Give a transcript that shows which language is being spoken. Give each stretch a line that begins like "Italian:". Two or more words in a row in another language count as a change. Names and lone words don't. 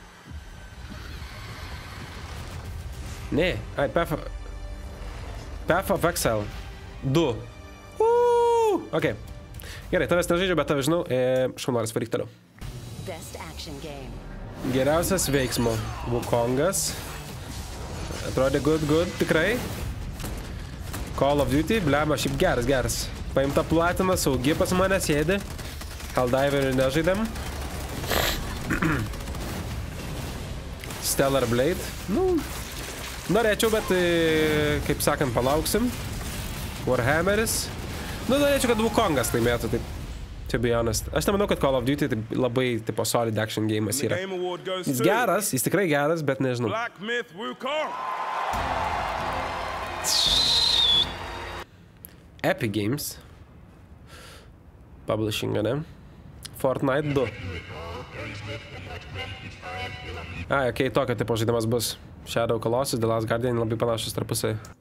Lithuanian: Ne, Path of Exile 2. Ok, gerai, tavęs nežaidžiu, bet tavęs žinau, šaunuolis varyk toliau. Geriausias veiksmo Wukongas. Atrodė good, tikrai. Call of Duty, blema, šiaip geras. Paimta platina, saugi pas mane sėdi. Helldiverį nežaidėm. Stellar Blade. Nu, norėčiau, bet, kaip sakant, palauksim. Warhammeris. Nu, norėčiau, kad Wukongas laimėtų, taip.
English: To be honest.
Lithuanian: Aš nemanau, kad Call of Duty labai tipo
English: solid action game'as
Lithuanian: yra. Jis geras, jis tikrai geras, bet nežinau. Epic Games. Publishing, ne? Fortnite 2. Ai, okei, tokio tipo žaidimas bus. Shadow Colossus, The Last Guardian, labai panašus tarpusai.